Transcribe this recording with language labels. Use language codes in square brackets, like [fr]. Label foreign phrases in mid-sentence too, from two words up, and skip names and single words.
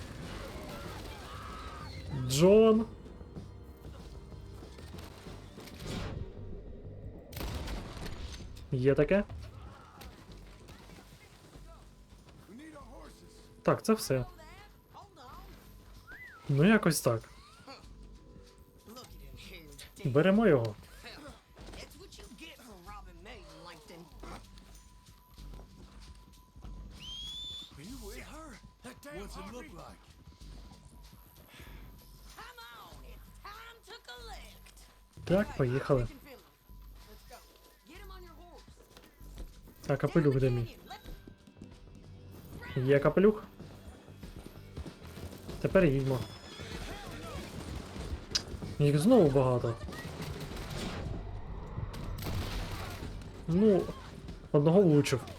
[uk] Джон. Є таке? Так, це все. Ну якось так. Беремо його. [en] It's what you get for robbing me, Langton. Are you with her? That damn What's it look Harvey. like? Come on, it's time to collect. [uk] Так, поїхали. [en] Let's go. Get him on your horse. [uk] А капелюх де мій? [en] Let's [uk] Є капелюх. Тепер їдьмо. Їх знову багато. Ну, одного влучив.